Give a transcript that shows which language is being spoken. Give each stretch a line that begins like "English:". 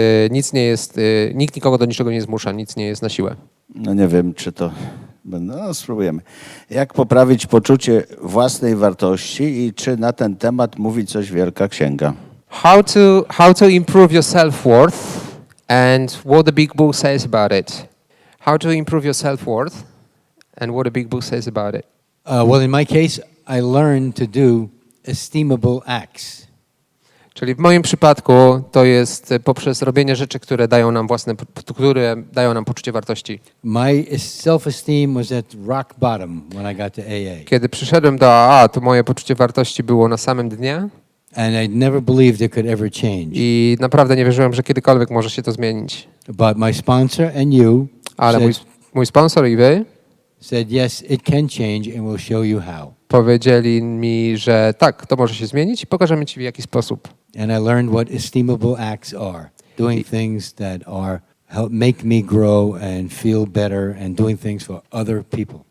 Polish: Nikt nikogo do niczego nie zmusza, nic nie jest na siłę. No nie wiem, czy to będę. No spróbujemy. Jak poprawić poczucie własnej wartości i czy na ten temat mówi coś Wielka Księga?
English: How to improve your self-worth and what the big book says about it. How to improve your self-worth and what the big book says about it. Well, in my case, I learned to do esteemable acts.
Polish: Czyli w moim przypadku to jest poprzez robienie rzeczy, które dają nam poczucie wartości.
English: My self-esteem was at rock bottom when I got to AA.
Polish: Kiedy przyszedłem do AA, to moje poczucie wartości było na samym dnie
English: And I never believed it could ever change.
Polish: i naprawdę nie wierzyłem, że kiedykolwiek może się to zmienić.
English: But my sponsor and you
Polish: Ale mój sponsor i wy
English: said, yes, it can change and we'll show you how.
Polish: powiedzieli mi, że tak, to może się zmienić i pokażemy ci w jaki sposób.
English: And I learned what esteemable acts are. Doing things that help make me grow and feel better and doing things for other people.